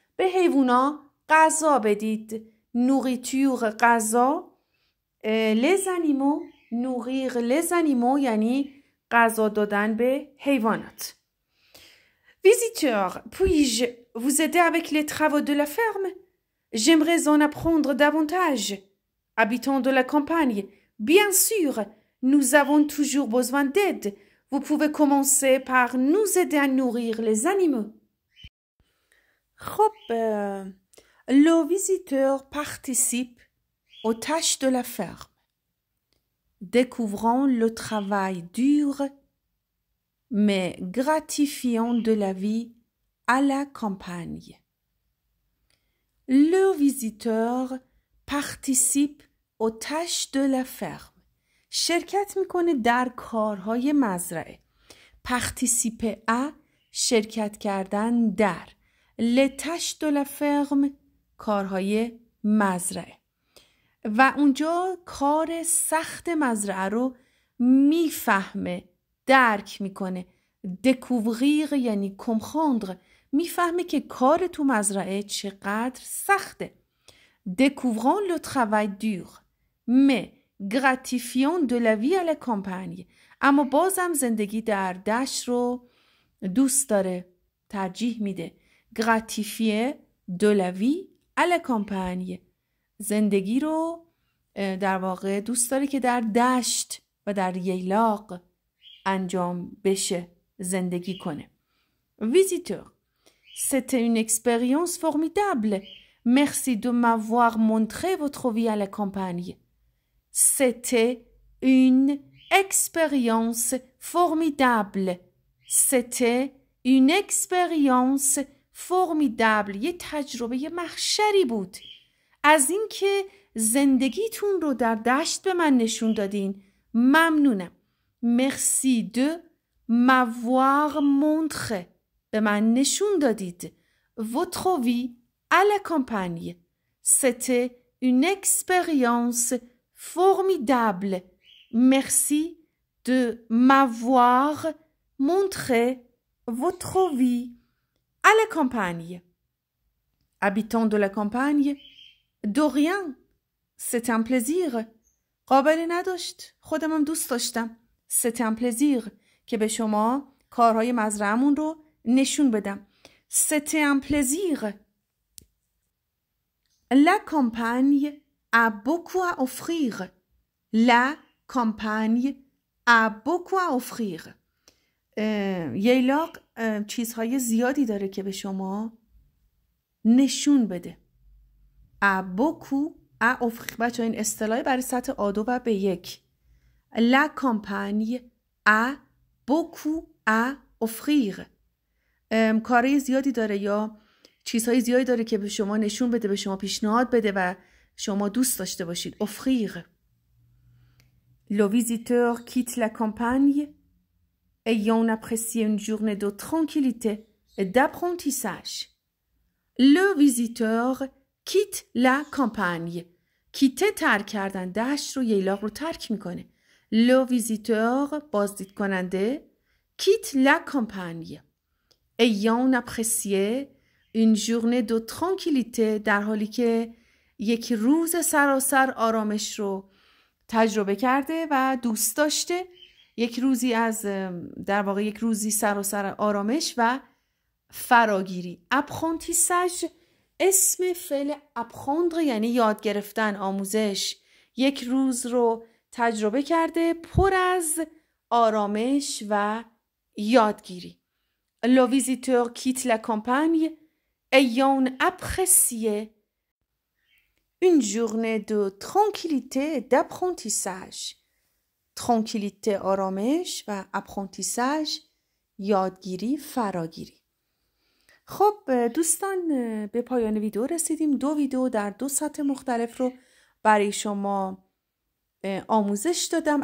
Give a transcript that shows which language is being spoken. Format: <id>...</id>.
<fa>به حیوونا غذا بدید. nourriture غذا.</fa> <fr>les animaux nourrir les animaux</fr> <fa>یعنی غذا دادن به حیوانات.</fa> <fr>Visiteur, puis-je vous aider avec les travaux de la ferme? J'aimerais en apprendre davantage. Habitants de la campagne, bien sûr, nous avons toujours besoin d'aide. Vous pouvez commencer par nous aider à nourrir les animaux. خب, le visiteur participe aux tâches de la ferme, découvrant le travail dur mais gratifiant de la vie à la campagne. Le visiteur participe aux tâches de la ferme.</fr> <fa>شرکت میکنه در کارهای مزرعه.</fa> <fr>participer à</fr> <fa>شرکت کردن در.</fa> <fr>les tâches de la ferme کارهای مزرعه.</fr> <fa>و اونجا کار سخت مزرعه رو میفهمه، درک میکنه.</fa> <fr>découvrir یعنی comprendre.</fr> <fa>میفهمه که کار تو مزرعه چقدر سخته.</fa> <fr>découvrant le travail dur mais gratifiant de la vie à la campagne.</fr> <fa>اما بازم زندگی در دشت رو دوست داره، ترجیح میده.</fa> <fr>gratifier de la vie à la campagne.</fr> <fa>زندگی رو در واقع دوست داره که در دشت و در ییلاق انجام بشه، زندگی کنه.</fa> <fr>visiteur, c'était une expérience formidable. Merci de m'avoir montré votre vie à la campagne. C'était une expérience formidable. C'était une expérience formidable.</fr> <fa>یه تجربه محشری بود. از اینکه زندگیتون رو در دشت به من نشون دادین ممنونم.</fa> <fr>Merci de m'avoir montré.</fr> <fa>به من نشون دادید.</fa> <fr>Votre vie à la campagne. C'était une expérience formidable. Merci de m'avoir montré votre vie à la campagne. Habitants de la campagne, de rien. C'est un plaisir.</fr> <fa>قابلی نداشت. خودم هم دوست داشتم.</fa> <fr>C'est un plaisir</fr> <fa>که به شما کارهای مزرعمون رو نشون بدم.</fa> <fr>C'était un plaisir. La campagne a beaucoup à offrir. La campagne a beaucoup à offrir.</fr> <fa>ییلاق چیزهای زیادی داره که به شما نشون بده.</fa> <fr>A beaucoup à offrir.</fr> <fa>بچه این اصطلاحی برای سطح A2 و B1.</fa> <fr>La campagne a beaucoup à offrir.</fr> <fa>کارهای زیادی داره یا چیزهای زیادی داره که به شما نشون بده، به شما پیشنهاد بده و شما دوست داشته باشید.</fa> <fr>offrir. Le visiteur quitte la campagne ayant apprécié une journée de tranquillité et d'apprentissage. Le visiteur quitte la campagne.</fr> <fa>quitte ترک کردن، دشت رو، ییلاق رو ترک میکنه.</fa> <fr>Le visiteur</fr> <fa>بازدید کننده</fa> <fr>quitte la campagne ayant apprécié Une journée de tranquillité</fr> <fa>در حالی که یک روز سراسر آرامش رو تجربه کرده و دوست داشته. یک روزی در واقع یک روزی سراسر آرامش و فراگیری. apprentissage اسم فعل apprendre یعنی یاد گرفتن، آموزش. یک روز رو تجربه کرده پر از آرامش و یادگیری.</fa> <fr>Le visiteur quitte la campagne ayant apprécié une journée de tranquillité et d'apprentissage.</fr> <fa>tranquillité آرامش و apprentissage یادگیری، فراگیری. خب دوستان به پایان ویدیو رسیدیم. 2 ویدیو در 2 سطح مختلف رو برای شما آموزش دادم.</fa>